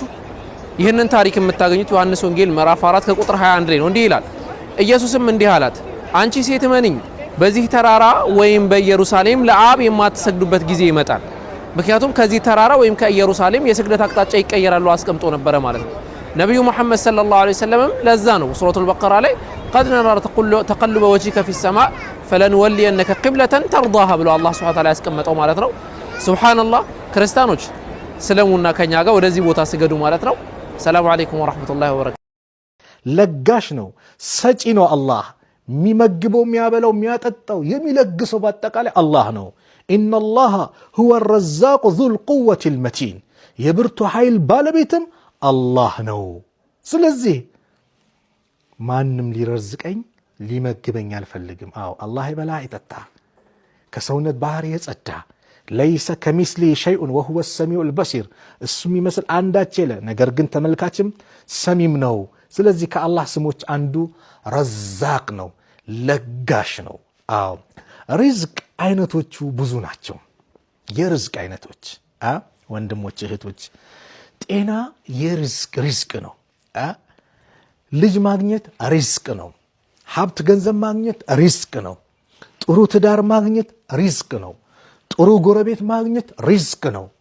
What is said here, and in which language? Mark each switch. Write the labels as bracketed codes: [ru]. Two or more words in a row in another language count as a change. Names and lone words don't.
[am] ይህንን ታሪክ የምታገኙት ዮሐንስ ወንጌል ምዕራፍ 4 ከቁጥር 21 ላይ ነው። እንዲህ ይላል፣ ኢየሱስም እንዲህ አላት፣ አንቺ ሴት እመኚኝ፣ በዚህ ተራራ ወይም በኢየሩሳሌም ለአብ የማትሰግዱበት ጊዜ ይመጣል። ምክንያቱም ከዚህ ተራራ ወይም ከኢየሩሳሌም የስግደት አቅጣጫ ይቀየራሉ አስቀምጦ ነበረ ማለት ነው። ነብዩ መሐመድ [ar] صلى الله عليه وسلم [am] ለዛ ነው ሱረቱል በቀራ ላይ [ar] قد نرى تقلب وجهك في السماء فلنولينك قبلة ترضاها [am] ብሎ አላህ [ar] سبحانه وتعالى [am] ያስቀመጠው ማለት ነው። ሱብሃንአላህ ክርስቲያኖች ስለሙና ከኛ ጋር ወደዚህ ቦታ ስገዱ ማለት ነው። [ar] سلام عليكم ورحمة الله وبركاته። [am] ለጋሽ ነው፣ ሰጪ ነው። አላህ የሚመግበው የሚያበላው የሚያጠጣው የሚለግሰው በአጠቃላይ አላህ ነው። [ar] إن الله هو الرزاق ذو القوة المتين [am] የብርቱ ኃይል ባለቤትም አላህ ነው። ስለዚህ ማንም ሊረዝቀኝ ሊመግበኝ አልፈልግም። አዎ አላህ ይበላ ይጠጣ፣ ከሰውነት ባህሪ የጸዳ [ar] ليس كمثله شيء وهو السميع البصير [am] እሱ የሚመስል አንዳች የለ፣ ነገር ግን ተመልካችም ሰሚም ነው። ስለዚህ ከአላህ ስሞች አንዱ ረዛቅ ነው፣ ለጋሽ ነው። አዎ ሪዝቅ አይነቶቹ ብዙ ናቸው። የሪዝቅ አይነቶች ወንድሞች እህቶች፣ ጤና ሪዝቅ ነው። ልጅ ማግኘት ሪዝቅ ነው። ሀብት ገንዘብ ማግኘት ሪዝቅ ነው። ጥሩ ትዳር ማግኘት ሪዝቅ ነው። ጥሩ ጎረቤት ማግኘት ሪዝቅ ነው።